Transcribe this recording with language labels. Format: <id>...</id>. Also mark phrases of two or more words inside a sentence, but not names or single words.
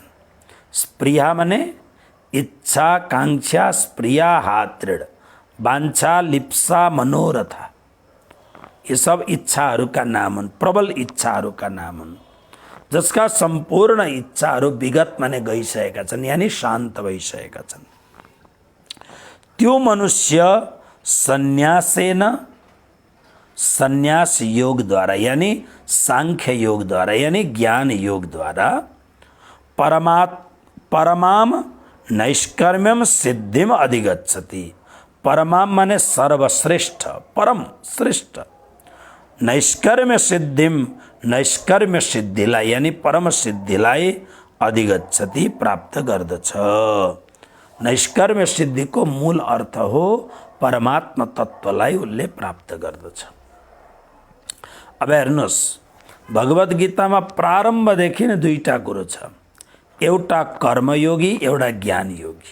<ne>स्प्रिय माने इच्छा, कांक्षा, स्प्रिया, हातृण, वाञ्छा, लिप्सा, मनोरथ,</ne> <hi>ये सब</hi> <ne>इच्छाहरूका नाम हुन्, प्रबल इच्छाहरूका नाम हुन्। जसका सम्पूर्ण इच्छाहरू विगत माने गइसकेका छन्, यानी शान्त भइसकेका छन्। त्यो मनुष्य सन्यासेन, सन्यास योगद्वारा यानी सांख्य योगद्वारा यानी ज्ञान योगद्वारा</ne> <sa>परमाम नैष्कर्म्यम सिद्धिम अधिगच्छति।</sa> <ne>परमाम माने सर्वश्रेष्ठ, परम श्रेष्ठ।</ne> <sa>नैष्कर्म्य सिद्धिम,</sa> <ne>नैष्कर्म्य सिद्धिलाई यानी परम सिद्धिलाई अधिगच्छति, प्राप्त गर्दछ। नैष्कर्म्य सिद्धिको मूल अर्थ हो परमात्मा तत्त्वलाई उसले प्राप्त गर्दछ। अब हेर्नुहोस्, भगवत गीतामा प्रारम्भदेखि नै दुईटा कुरो छ, एउटा कर्मयोगी, एउटा ज्ञान योगी।</ne>